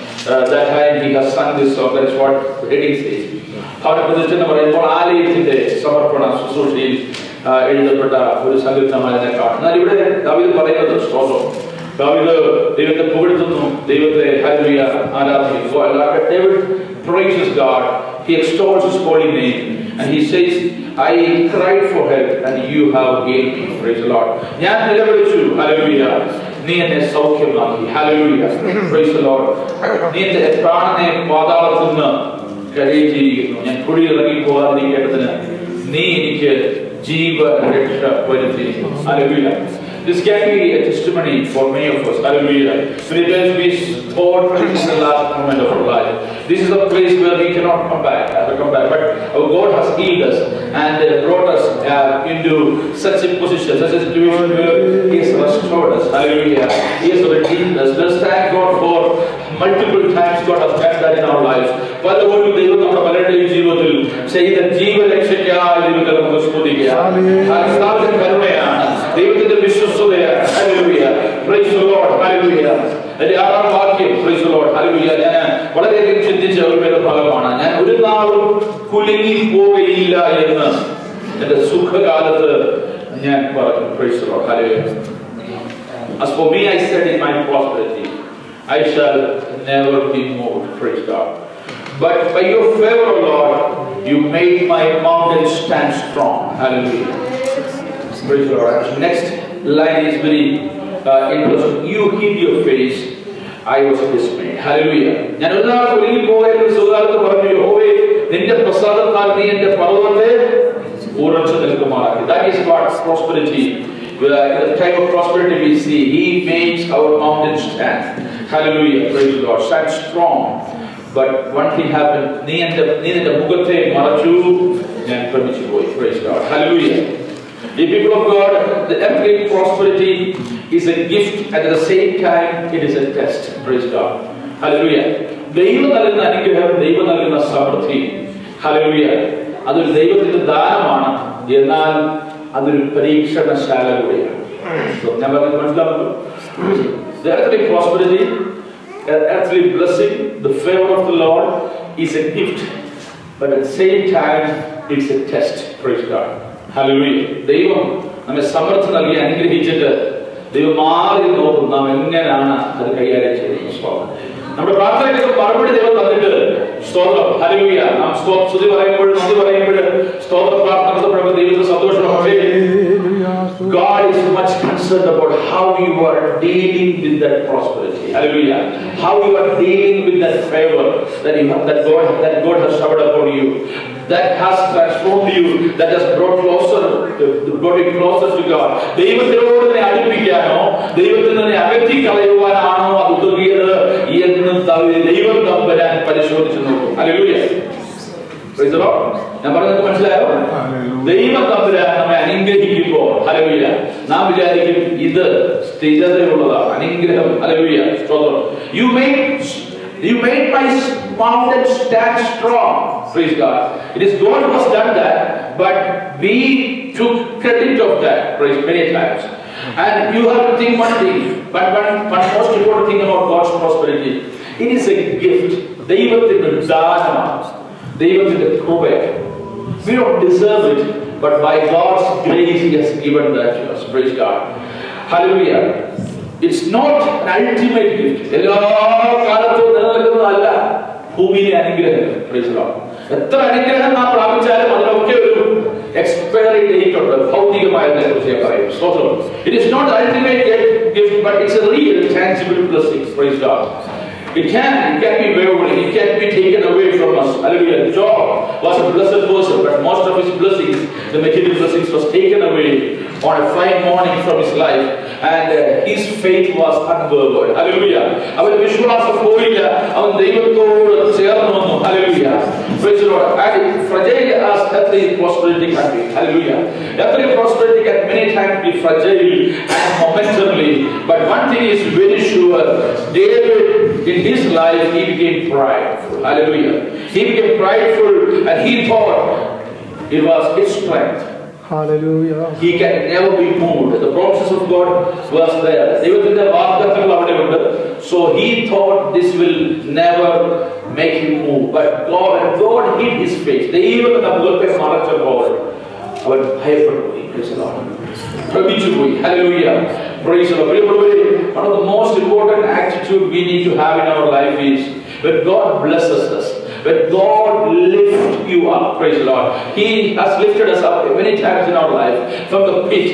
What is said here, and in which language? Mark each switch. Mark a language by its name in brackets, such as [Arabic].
[English] That time he has sung this song, that is what the heading says. How to position our [Malayalam] ആലയത്തിന്റെ സമർപ്പണ ശുശ്രൂഷയിൽ എഴുതപ്പെട്ട ഒരു സങ്കീർത്തനമായി കാണും. എന്നാൽ ഇവിടെ ദാവീദ് പറയുന്നത് സ്തോത്രം. ദാവീദ് ദൈവത്തെ പുകഴ്ത്തുന്നു, ദൈവത്തെ ഹല്ലേലൂയ ആരാധിക്കുന്നു. [English] David praises God, he extols his holy name, and he says, I cried for help and you have gained me. Praise the Lord. [Malayalam] ഞാൻ നിലവിളിച്ചു, ഹല്ലേലൂയ, നീ എന്നെ സൗഖ്യമാക്കി. ഹല്ലേലൂയ. [English] Praise the Lord. [Malayalam] നീ എന്റെ പ്രാണനെ പാതാളത്തിൽ നിന്ന് കരയിച്ചിരിക്കുന്നു. ഞാൻ കുഴിയിൽ ഇറങ്ങി പോകാതിരിക്കേണ്ടതിന് നീ എനിക്ക് ജീവരക്ഷ വരുത്തിയിരിക്കുന്നു. Hallelujah. [English] This can be a testimony for many of us. Hallelujah. Many times we thought this is the last moment of our life. This is a place where we cannot come back. But our God has healed us and brought us into such a position, such a situation where He has restored us. Hallelujah. He has redeemed us. Let's thank God for multiple times God has done that in our lives. [Malayalam] പലപ്പോഴും ദൈവം നമ്മുടെ പലരുടെയും ജീവിതത്തിൽ ചെയ്ത ജീവരക്ഷയ്ക്കായി ദൈവത്തെ നമുക്ക് സ്തുതിക്കാം. കർത്താവിന്റെ കരുണയാണ്, ദൈവത്തിന്റെ വിശ്വസ്തതയാണ്. [English] Hallelujah. Praise the Lord. Hallelujah. [Malayalam] അതിന്റെ 6-ാം വാക്യം [English] Praise the Lord. Hallelujah. [Malayalam] ഞാൻ വളരെയധികം ചിന്തിച്ച ഒരു ഭാഗമാണ്. ഞാൻ ഒരു നാളും കുലുങ്ങി പോവുകയില്ല എന്ന് എന്റെ സുഖകാലത്ത് ഞാൻ പറഞ്ഞു. [English] Praise the Lord. Hallelujah. As for me, I said in my prosperity, I shall never be moved. Praise God. But by your favor, Lord, you made my mountain stand strong. Hallelujah. Praise the Lord. Next line is very interesting. You hid your face, I was dismayed. Hallelujah. [Malayalam] ഞാൻ ഒരു നാൾ കുലുങ്ങി പോയെന്ന് സുഖകാലത്ത് പറഞ്ഞു, യഹോവേ നിന്റെ പ്രസാദത്താൽ നീ എന്റെ പർവ്വതത്തെ ഉറച്ചു നിൽക്കുമാറാക്കി. [English] That is what prosperity. In the time of prosperity we see, He makes our mountains stand. Hallelujah. Praise the Lord. Stand strong. But one thing happened. [Malayalam] നീ എന്റെ മുഖത്തെ മറച്ചു, ഞാൻ ഭ്രമിച്ചു പോയി. [English] Praise God. Hallelujah. The people of God, the earthly prosperity is a gift, and at the same time it is a test. Praise God. Hallelujah. [Malayalam] ദൈവം നൽകുന്ന അനുഗ്രഹം, ദൈവം നൽകുന്ന സമൃദ്ധി, ഹല്ലേലൂയ, അതൊരു ദൈവത്തിന്റെ ദാനമാണ്. എന്നാൽ അതൊരു പരീക്ഷണശാല കൂടിയാണ്. ഞാൻ പറഞ്ഞത് മനസ്സിലാക്കുന്നു. [English] The earthly prosperity, earthly blessing, the favor of the Lord is a gift, but at the same time it's a test. Praise God. Hallelujah. [Malayalam] ദൈവം നമ്മെ സമൃദ്ധി നൽകി അനുഗ്രഹിച്ചിട്ട് ദൈവം മാറി നോക്കും നാം എങ്ങനെയാണ് അത് കൈകാര്യം ചെയ്യുന്നത്. നമ്മുടെ പ്രാർത്ഥനയ്ക്ക് മറുപടി ദൈവം തന്നിട്ട് സ്തോത്രം. ഹല്ലേലൂയ. നാം സ്തുതി പറയുമ്പോൾ, നന്ദി പറയുമ്പോൾ, സ്തോത്ര പ്രാർത്ഥന നടത്തപ്പെടുമ്പോൾ ദൈവത്തിന് സന്തോഷമാണ്. [English] God is much concerned about how you are dealing with that prosperity. Hallelujah. How you are dealing with that favor that God has showered upon you, that has transformed you, that has brought you closer to God. [Malayalam] ദൈവത്തിനോട് അടുപ്പിക്കാനോ ദൈവത്തിൽ നിന്ന് അകറ്റി കളയുവാനാണോ അത് ഉതകിയത് എന്നും ദൈവം തമ്പുരാൻ പരിശോധിച്ചു നോക്കും. Hallelujah. [English] Praise the Lord. [Malayalam] ഞാൻ പറഞ്ഞത് മനസ്സിലായോ? ദൈവം തമ്പുരാൻ നമ്മെ അനുഗ്രഹിക്കുമ്പോൾ ഹല്ലേലൂയ നാം വിചാരിക്കും ഇത് സ്ഥിരതയുള്ളതാണ്, അനുഗ്രഹം. ഹല്ലേലൂയ. സ്തോത്രം. [English] You made my mountain stand strong. Praise God. It is God who has done that, but we took credit of that. Praise many times. And you have to think one thing, but one most important thing about God's prosperity. It is a gift. [Malayalam] ദൈവത്തിന്റെ ദാനമാണ്, ദൈവത്തിന്റെ കൃപയാണ്. [English] We don't deserve it, but by God's grace He has given that to us. Praise God. Hallelujah. It's not an ultimate gift. [Malayalam] എല്ലാ കാലത്തും നിലനിൽക്കുന്നതല്ല ഭൂമിയിലെ അനുഗ്രഹം. [English] Praise God. [Malayalam] എത്ര അനുഗ്രഹം നാം പ്രാപിച്ചാലും അതിനൊക്കെ ഒരു എക്സ്പയറി ഡേറ്റ് ഉണ്ട്. ഭൗതികമായതിനെ കുറിച്ച് ഞാൻ പറയും. സ്തോത്രം. [English] It is not the ultimate gift, but it's a real tangible blessing. Praise God. It can be wavering, it can be taken away from us. Hallelujah. Job was a blessed person, but most of his blessings, the material blessings, was taken away on a fine morning from his life, and his faith was unwavered. Hallelujah. [Malayalam] അവന്റെ വിശ്വാസം പോയില്ല, അവൻ ദൈവത്തോട് ചേർന്ന് വന്നു. [English] Hallelujah. Praise the Lord. And fragile as every prosperity can be. Hallelujah. Every prosperity can many times be fragile and momentarily, but one thing is very sure: David, in his life, he became prideful. Hallelujah. He became prideful, and he thought it was his strength. Hallelujah. He can never be moved. The promises of God was there. [Malayalam] ദൈവത്തിന്റെ വാഗ്ദത്തങ്ങൾ അവിടെ ഉണ്ട്. [English] So he thought this will never make him move. But God hid his face. [Malayalam] ദൈവത്തിന്റെ മുഖത്തെ മറച്ചപ്പോൾ അവൻ ഭയപ്പെട്ടു പോയി. [English] Praise the Lord. [Malayalam] ഭ്രമിച്ചു പോയി. [English] Hallelujah. Praise the Lord. One of the most important attitude we need to have in our life is when God blesses us, when God lifts you up. Praise the Lord. He has lifted us up many times in our life from the pit.